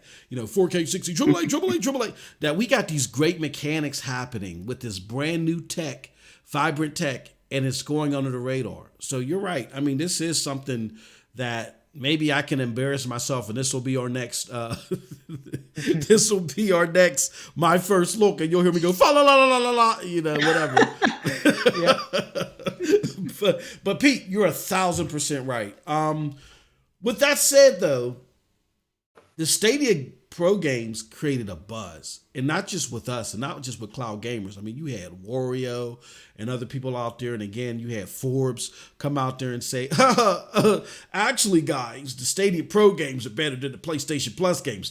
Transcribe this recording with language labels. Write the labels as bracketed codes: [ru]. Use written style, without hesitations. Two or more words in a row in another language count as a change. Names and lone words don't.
[en] 4K, 60, AAA, that we got these great mechanics happening with this brand new tech, vibrant tech, and it's going under the radar. So you're right. I mean, this is something that maybe I can embarrass myself, and this will be our next, my first look, and you'll hear me go, fa la la la la la, whatever. But Pete, you're 1,000% right. With that said, though, the Stadia Pro games created a buzz, and not just with us, and not just with cloud gamers. I mean, you had Wario and other people out there, and again, you had Forbes come out there and say, actually, guys, the Stadia Pro games are better than the PlayStation Plus games.